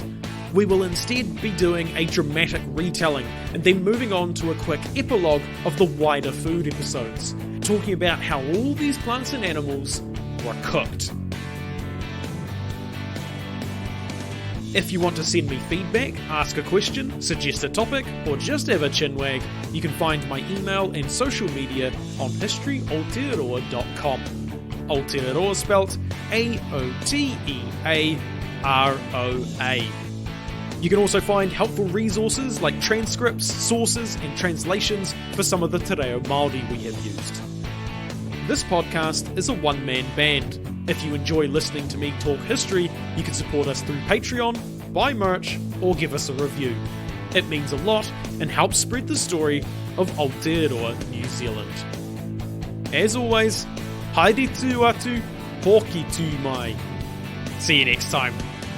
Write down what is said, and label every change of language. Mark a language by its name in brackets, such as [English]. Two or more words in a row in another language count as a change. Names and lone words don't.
[English] We will instead be doing a dramatic retelling and then moving on to a quick epilogue of the wider food episodes, talking about how all these plants and animals were cooked. If you want to send me feedback, ask a question, suggest a topic, or just have a chinwag, you can find my email and social media on historyaotearoa.com. Aotearoa spelt A-O-T-E-A-R-O-A. You can also find helpful resources like transcripts, sources, and translations for some of the te reo Māori we have used. This podcast is a one-man band. If you enjoy listening to me talk history, you can support us through Patreon, buy merch, or give us a review. It means a lot and helps spread the story of Aotearoa, New Zealand. As always, [Māori] haere tū atu, hoki tū mai. [English] See you next time.